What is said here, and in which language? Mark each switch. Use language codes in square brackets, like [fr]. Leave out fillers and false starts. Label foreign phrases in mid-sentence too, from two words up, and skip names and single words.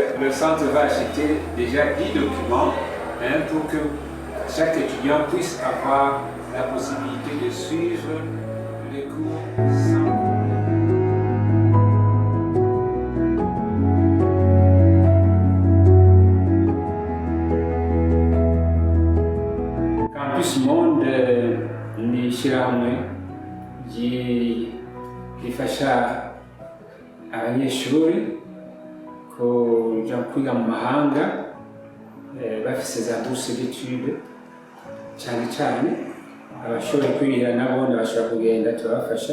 [fr] le centre va acheter déjà 10 documents pour que chaque étudiant puisse avoir la possibilité de suivre les cours sans... [rn] Campus Monde ni ishyirahamwe rifasha abanyeshuri kuja kwiga mu mahanga bafise za [fr] bourse d'études [rn] cyane abashoboye kwirira nabo bashobora kugenda tubafasha.